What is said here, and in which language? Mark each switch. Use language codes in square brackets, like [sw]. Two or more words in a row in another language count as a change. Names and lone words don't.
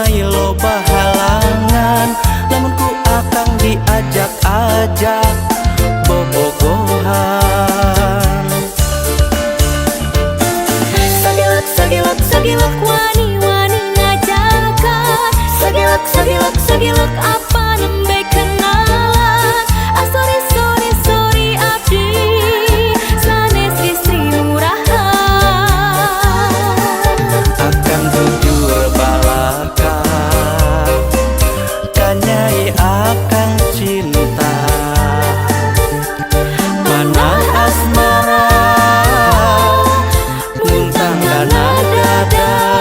[su] loba halangan, lamun ku akang diajak-ajak bobogohan. Sagilak, sagilak, sagilak, wani-wani ngajakan. Sagilak, sagilak, sagilak, apa nembe kenalan. Ah [en] sorry, sorry, sorry [su] abdi, sanes istri murahan. Akang jujur balaka, kanyai akang cinta. Panah asmara, muntang kana dada.